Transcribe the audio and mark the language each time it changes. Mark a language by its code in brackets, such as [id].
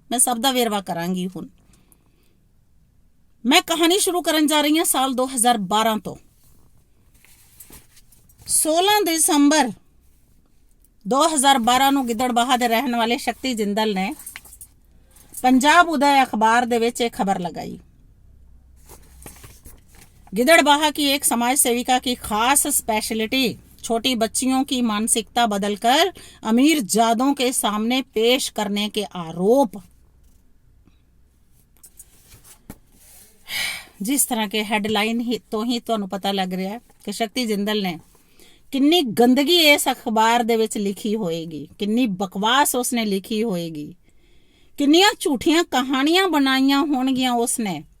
[pa] ਮੈਂ ਸਭ ਦਾ ਵੇਰਵਾ ਕਰਾਂਗੀ। ਹੁਣ ਮੈਂ ਕਹਾਣੀ ਸ਼ੁਰੂ ਕਰਨ ਜਾ ਰਹੀ ਹਾਂ ਸਾਲ 2012 ਤੋਂ। 16 ਦਸੰਬਰ 2012 ਨੂੰ ਗਿੱਦੜਬਾਹਾ ਦੇ ਰਹਿਣ ਵਾਲੇ ਸ਼ਕਤੀ ਜਿੰਦਲ ਨੇ पंजाब उदय अखबार ਦੇ ਵਿੱਚ [hi] एक खबर लगाई। गिद्दड़बाहा की एक समाज सेविका की खास स्पेशलिटी, छोटी बच्चियों की मानसिकता बदलकर अमीर जादों के सामने पेश करने के आरोप। जिस तरह के हेडलाइन ही तो ही [pa] ਤੁਹਾਨੂੰ ਪਤਾ ਲੱਗ ਰਿਹਾ ਹੈ ਕਿ ਸ਼ਕਤੀ ਜਿੰਦਲ ਨੇ ਕਿੰਨੀ ਗੰਦਗੀ ਇਸ ਅਖਬਾਰ ਦੇ ਵਿੱਚ ਲਿਖੀ ਹੋਏਗੀ, ਕਿੰਨੀ ਬਕਵਾਸ ਉਸਨੇ ਲਿਖੀ ਹੋਏਗੀ, ਕਿੰਨੀਆਂ ਝੂਠੀਆਂ ਕਹਾਣੀਆਂ ਬਣਾਈਆਂ ਹੋਣਗੀਆਂ ਉਸਨੇ।